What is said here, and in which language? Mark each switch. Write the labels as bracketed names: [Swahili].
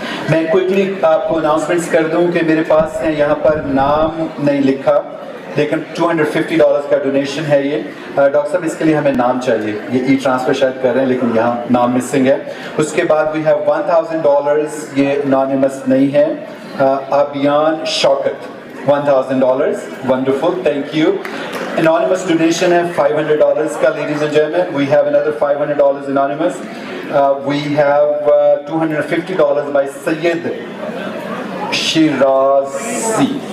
[Hindi] मैं क्विकली आपको अनाउंसमेंट्स कर दूं कि मेरे पास है, यहाँ पर नाम नहीं लिखा, लेकिन $250 का डोनेशन है ये. डॉक्टर साहब इसके लिए हमें नाम चाहिए. ये ई ट्रांसफर शायद कर रहे हैं, लेकिन यहाँ नाम मिसिंग है. उसके बाद [English] we have [Hindi] $1,000, ये एनोनिमस नहीं है. [English] अभियान Shaukat $1,000, wonderful, thank you. Anonymous donation है $500 का. Ladies and gentlemen, we have another $500 anonymous. We have $250 by Sayyid Shirazi.